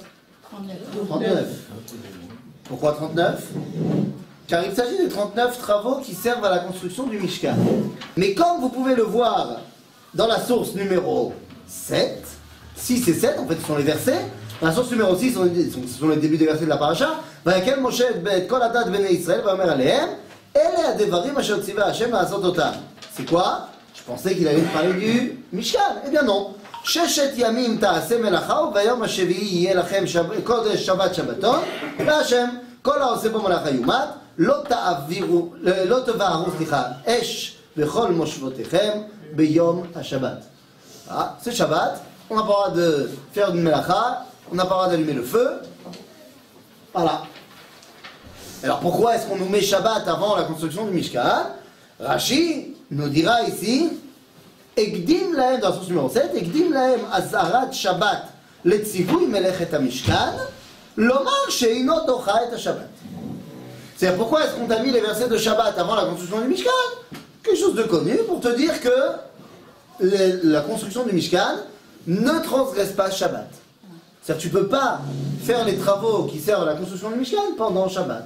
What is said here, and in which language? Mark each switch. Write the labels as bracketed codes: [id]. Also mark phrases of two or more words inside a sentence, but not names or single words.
[fr] 39. Pourquoi 39? Car il s'agit de 39 travaux qui servent à la construction du Mishkan. Mais comme vous pouvez le voir dans la source numéro 7, 6 et 7, en fait ce sont les versets, la source numéro 6, ce sont les débuts des versets de la paracha, [he] ויקהל משה את כל עדת בני ישראל ויאמר אלהם אלה הדברים אשר צוה השם לעשות אתם. [fr] C'est quoi? Je pensais qu'il allait parler du Mishkan. Eh bien non. [he] ששת ימים תעשה מלאכה וביום השביעי יהיה לכם קודש שבת שבתון להשם כל העושה בו מלאכה יומת לא תבערו אש בכל מושבותיכם ביום השבת. [fr] Ah, c'est Shabbat, on n'a pas le droit de faire une melacha, on n'a pas le droit d'allumer le feu. Voilà. Alors pourquoi est-ce qu'on nous met Shabbat avant la construction du Mishkan? Rashi nous dira ici [he] הקדים להם, [fr] dans la source numéro 7, [he] הקדים להם אזהרת שבת לציווי מלאכת המשכן לומר שאינו דוחה את השבת. [fr] C'est pourquoi est-ce qu'on t'a mis les versets de Shabbat avant la construction du Mishkan? Quelque chose de connu pour te dire que la construction du Mishkan ne transgresse pas Shabbat. C'est-à-dire que tu ne peux pas faire les travaux qui servent à la construction du Mishkan pendant Shabbat.